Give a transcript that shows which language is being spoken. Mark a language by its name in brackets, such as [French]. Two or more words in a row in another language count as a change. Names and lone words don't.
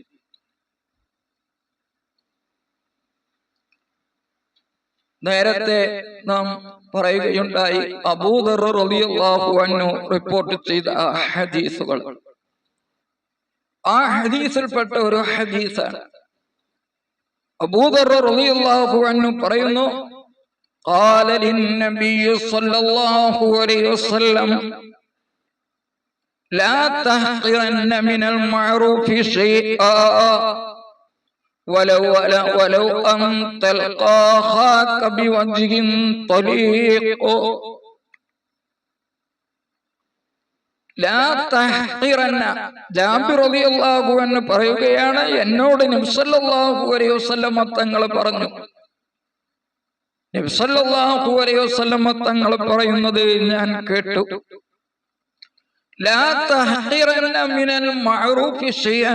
[Malayalam] നേരത്തെ നാം പറയുകയുണ്ടായി അബൂദർ [Arabic] رضي الله عنه [Malayalam] റിപ്പോർട്ട് ചെയ്ത ഹദീസുകൾ. ആ ഹദീസിൽപ്പെട്ട ഒരു ഹദീസാണ്. അബൂദർ [Arabic] رضي الله عنه [Malayalam] പറയുന്നു, [Arabic] قال للنبي صلى الله عليه وسلم لا تحقرن من المعروف شيئا ولو أن تلقى أخاك بوجه طليق لا تحقرن. [Malayalam] ജാബിർ [Arabic] رضي الله عنه [Malayalam] പറയുകയാണ്, എന്നോട് നബി [Arabic] صلى الله عليه وسلم [Malayalam] തങ്ങൾ പറഞ്ഞു. നബി [Arabic] صلى الله عليه وسلم [Malayalam] തങ്ങൾ പറയുന്നത് ഞാൻ കേട്ടു. [Arabic] لا تحقرن من المعروف شيئا.